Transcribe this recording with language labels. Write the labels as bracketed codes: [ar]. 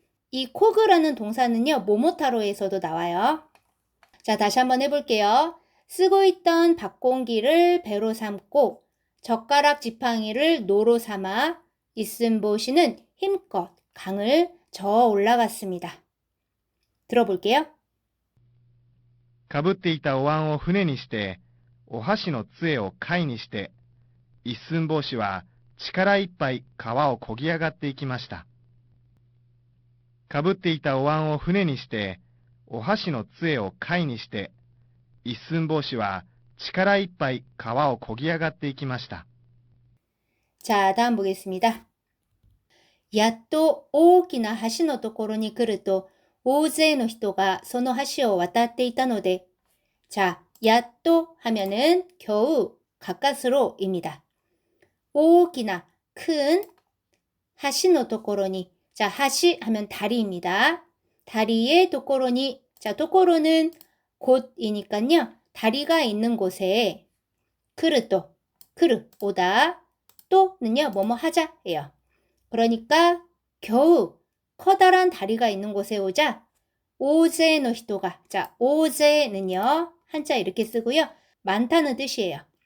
[ko] 이 코그라는 동사는요. 모모타로에서도 나와요. 자, 다시 한번 해볼게요. 쓰고 있던 밥공기를 배로 삼고 젓가락 지팡이를 노로 삼아 이슨보시는 힘껏 강을 저어 올라갔습니다. 들어볼게요. [ja] かぶっていたお椀を船にして、お箸の杖を貝にして、一寸法師は力いっぱい川を漕ぎ上がっていきました。かぶっていたお椀を船にして、お箸の杖を貝にして、一寸法師は力いっぱい川を漕ぎ上がっていきました。 [ko] 자, 다음 보겠습니다. [ja] やっと大きな橋のところに来ると、大勢の人がその橋を渡っていたので、 [ko] 자, やっと 하면은 겨우 가까스로입니다. 大きな 큰 [ja] 橋のところに, [ko] 자, 橋 하면 다리입니다. 다리의 도코로니, 자, 도코로는 곳이니까요. 다리가 있는 곳에 크르또, 크르, 오다, 또는요, 뭐뭐 하자예요. 그러니까 겨우 커다란 다리가 있는 곳에 오자 오제의 히토가, 자, 오제는요, 한자 이렇게 쓰고요. 많다는 뜻이에요.